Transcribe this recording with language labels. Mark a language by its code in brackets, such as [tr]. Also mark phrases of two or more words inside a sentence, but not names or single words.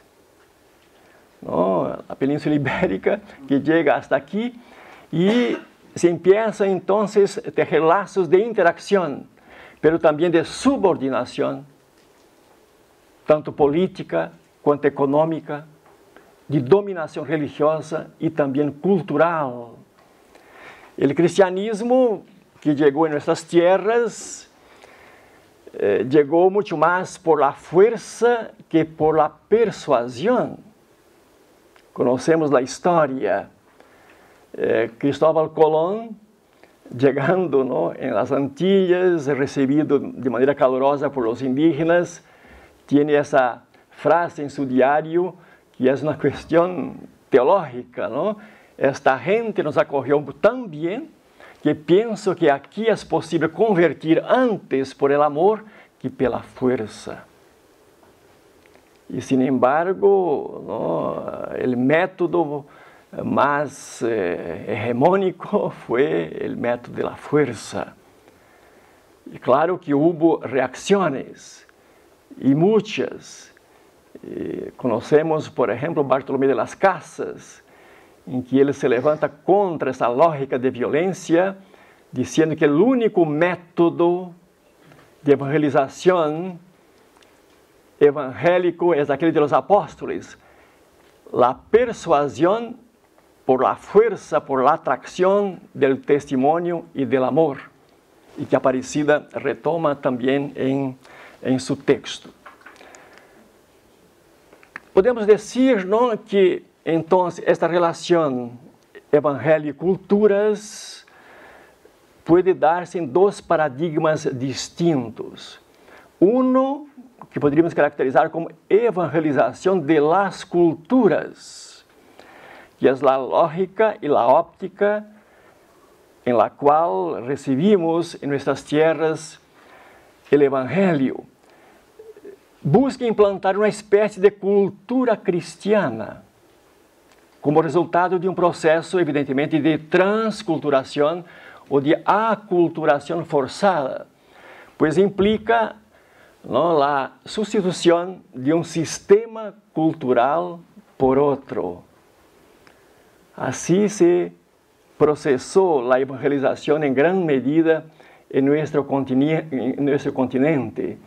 [pt] A Península Ibérica que chega hasta aqui e se empieza então a ter laços de interação, pero também de subordinação, tanto política quanto econômica, de dominação religiosa e também cultural. O cristianismo que chegou em nossas terras chegou muito mais [es] por la fuerza [pt] que por la persuasão. Conhecemos a história. Cristóbal Colón, chegando em las Antillas, recebido de maneira calorosa [es] por los indígenas, [pt] tem essa frase em seu diário que é uma questão teológica. Esta gente nos acolheu tão bem que penso que aqui é possível [es] convertir antes por el amor [pt] que pela força. E, [es] sin embargo, [pt] o método mais hegemônico foi o método da força. E claro que houve reacções, e muitas. Conhecemos, por exemplo, Bartolomé de las Casas, em que ele se levanta contra essa lógica de violência, dizendo que o único método de evangelização evangélico é aquele [es] de los apóstoles, la persuasión por la fuerza, por la atracción del testimonio y del amor, y que Aparecida retoma también en su texto. Podemos decir, ¿no?, que entonces esta relación evangelio y culturas puede darse en dos paradigmas distintos. [pt] Uno que poderíamos caracterizar como evangelização [es] de las culturas, [pt] que é a lógica e a óptica em la qual recebimos em nossas terras o evangelho. Busca implantar uma espécie de cultura cristiana, como resultado de um processo, evidentemente, de transculturação, [es] o de aculturación forzada, pues implica, ¿no?, la sustitución de un sistema cultural por otro. Así se procesó la evangelización en gran medida en nuestro continente.